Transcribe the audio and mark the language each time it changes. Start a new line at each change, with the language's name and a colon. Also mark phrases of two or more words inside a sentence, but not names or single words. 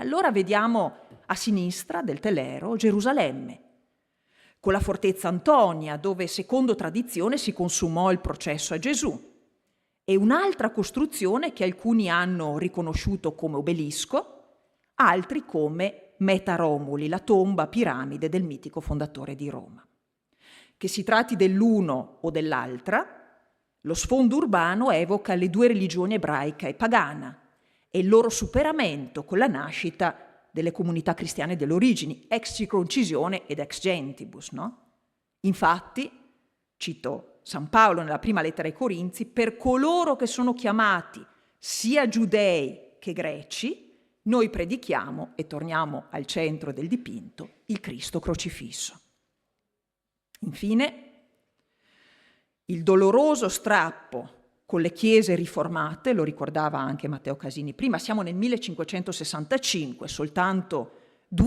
Italian: Allora vediamo a sinistra del telero Gerusalemme, con la fortezza Antonia, dove secondo tradizione si consumò il processo a Gesù, e un'altra costruzione che alcuni hanno riconosciuto come obelisco, altri come Meta Romuli, la tomba piramide del mitico fondatore di Roma. Che si tratti dell'uno o dell'altra, lo sfondo urbano evoca le due religioni ebraica e pagana e il loro superamento con la nascita delle comunità cristiane delle origini,
Latin: ex circoncisione ed ex gentibus,
Italian: no? Infatti, cito San Paolo nella prima lettera ai Corinzi, per coloro che sono chiamati sia giudei che greci, noi predichiamo, e torniamo al centro del dipinto, il Cristo crocifisso. Infine, il doloroso strappo con le chiese riformate, lo ricordava anche Matteo Casini prima, siamo nel 1565, soltanto 2